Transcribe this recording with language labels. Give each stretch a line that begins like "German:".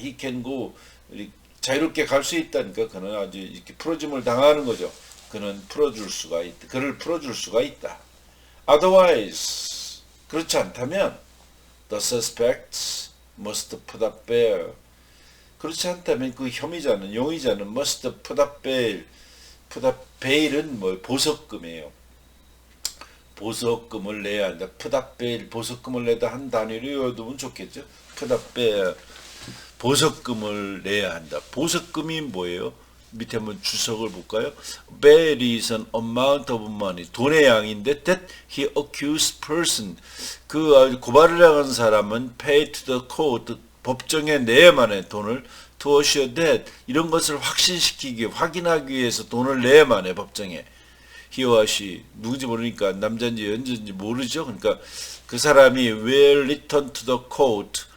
English: He can go,
Korean: 자유롭게 갈 수 있다니까 그는 아주 이렇게 풀어짐을 당하는 거죠. 그는 그를 풀어줄 수가 있다.
English: Otherwise,
Korean: 그렇지 않다면
English: the suspect must put up bail.
Korean: 그렇지 않다면 그 용의자는
English: must put up bail. put up bail
Korean: 은 보석금이에요. 보석금을 내야 한다.
English: put up bail,
Korean: 보석금을 내다 한 단위로 외워두면 좋겠죠.
English: put up bail,
Korean: 보석금을 내야 한다. 보석금이 뭐예요? 밑에 한번 주석을 볼까요?
English: Bail is an amount of money.
Korean: 돈의 양인데
English: that he accused person.
Korean: 그 고발을 당한 사람은
English: pay to the court.
Korean: 법정에 내야만 해 돈을.
English: To assure that.
Korean: 이런 것을 확인하기 위해서 돈을 내야만 해 법정에. He와 she. 누군지 모르니까 남자인지 여자인지 모르죠. 그러니까 그 사람이
English: will return to the court.